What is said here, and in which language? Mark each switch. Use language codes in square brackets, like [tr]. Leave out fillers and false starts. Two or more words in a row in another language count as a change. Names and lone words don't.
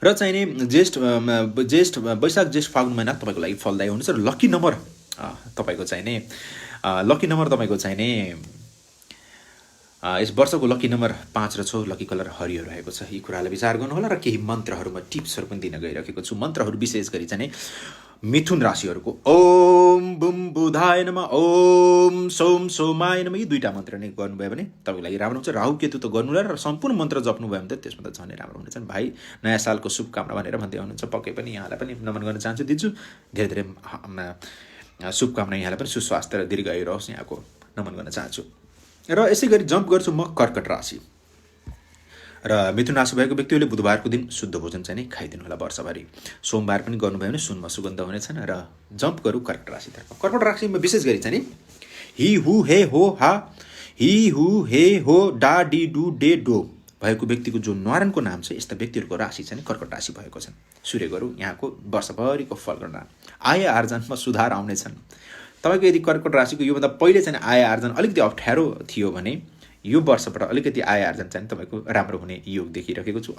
[ne] र चाहिने ज्येष्ठ वैशाख ज्येष्ठ फागुन महिना तपाईँको लागि फलदायी हुनेछ। र लकी नम्बर तपाईँको चाहिने लकी नम्बर तपाईँको चाहिने यस वर्षको लकी नम्बर 5 र 6, लकी कलर हरियो रहेको छ। यी कुरालाई विचार गर्नुहोला र केही मन्त्रहरूमा टिप्सहरू पनि दिन गइरहेको छु। मन्त्रहरू विशेष गरी चाहिँ मिथुन राशिहरूको [sa] ओम बुम बुधाय नमः, ओम सोम सोमाय नमः, [ne] यी दुईटा मन्त्र नै गर्नुभयो भने तपाईँको लागि राम्रो हुन्छ। राहु केतु त गर्नुला र सम्पूर्ण मन्त्र जप्नुभयो भने त त्यसमा त झनै राम्रो हुनेछ। भाइ नयाँ सालको शुभकामना भनेर भन्दै हुनुहुन्छ, पक्कै पनि यहाँलाई पनि नमन गर्न चाहन्छु, दिन्छु। धेरै धेरै शुभकामना, यहाँलाई पनि सुस्वास्थ्य र दीर्घायु रहोस् यहाँको नमन गर्न चाहन्छु। र यसै गरी जम्प गर्छु म कर्कट राशि र मिथुन राशि भएको व्यक्तिहरूले बुधबारको दिन शुद्ध भोजन चाहिँ खाइदिनु होला वर्षभरि। सोमबार पनि गर्नुभयो भने सुनमा सुगन्ध हुनेछन्। र जम्प गरौँ कर्कट राशितर्फ। कर्कट राशिमा विशेष गरी चाहिँ हि हु हे हो हा, हि हु हे हो डा डी डु डे डो भएको व्यक्तिको जो न्वारानको नाम छ, यस्ता व्यक्तिहरूको राशि चाहिँ कर्कट राशि भएको छन्। सूर्य गरौँ यहाँको वर्षभरिको फल गणना। आय आर्जनमा सुधार आउनेछन्। तपाईँको यदि कर्कट राशिको योभन्दा पहिले चाहिँ आय आर्जन अलिकति अप्ठ्यारो थियो भने यो वर्षबाट अलिकति आय आर्जन चाहिँ तपाईँको राम्रो हुने योग देखिरहेको छु।